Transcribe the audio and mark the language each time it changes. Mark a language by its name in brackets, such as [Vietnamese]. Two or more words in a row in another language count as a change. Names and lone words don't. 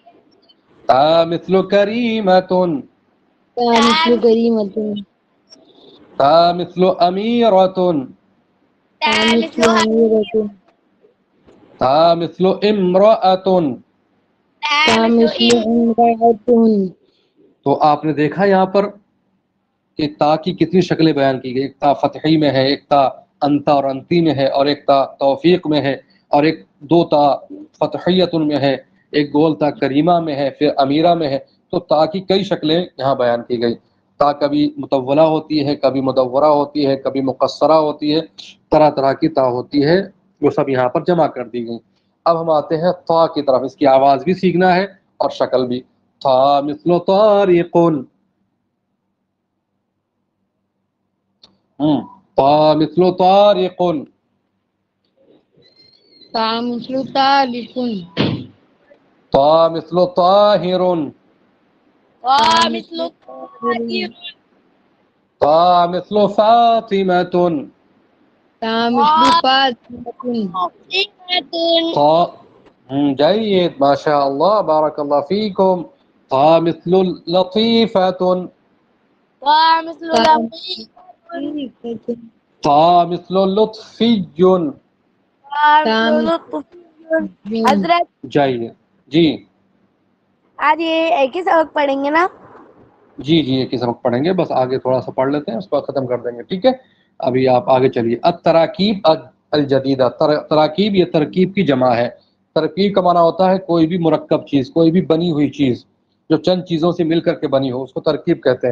[Arabic] تا مثل کریمۃ، تا مثل کریمۃ، تا مثل امیرۃ، تا مثل امیرۃ، تا مثل امرأۃ. تا مثل امرأۃ. [Urdu] تو آپ نے دیکھا یہاں پر کہ تا کی کتنی شکلیں بیان کی گئی. ایک تا فتحی میں ہے، ایک تا انتا اور انتی میں ہے، اور ایک تا توفیق میں ہے، اور ایک دو تا فتحیت میں ہے، ایک گول تا کریمہ میں ہے، پھر امیرہ میں ہے. تو تا کی کئی شکلیں یہاں بیان کی گئی. تا کبھی مطولہ ہوتی ہے، کبھی مدورہ ہوتی ہے، کبھی مقصرہ ہوتی ہے، طرح طرح کی تا ہوتی ہے، وہ سب یہاں پر جمع کر دی گئی۔ اب ہم آتے ہیں تا کی طرف، اس کی آواز بھی سیکھنا ہے اور شکل بھی۔ [Arabic] تا مثل طارق، تا مثل طارق، تا مثل طارق، تا مثل طاہر، تا مثل طاہر، تا مثل فاطمة، تا مثل فاطمة، جيد ما شاء الله بارك الله فيكم. تا مثل لطيفة، تا مثل لطيفة، تا مثل لطفي. [Urdu] حضرت جيد جی آج یہ ایک ہی سبق پڑھیں گے نا؟ جی ایک ہی سبق پڑھیں گے، بس آگے تھوڑا سا پڑھ لیتے ہیں، اس کو ختم کر دیں گے، ٹھیک ہے؟ ابھی آپ آگے چلیے۔ [Arabic] التراکیب الجدیدہ، [Urdu] تراکیب یہ ترکیب کی جمع ہے۔ ترکیب کا معنی ہوتا ہے کوئی بھی مرکب چیز، کوئی بھی بنی ہوئی چیز جو چند چیزوں سے مل کر کے بنی ہو، اس کو ترکیب کہتے ہیں۔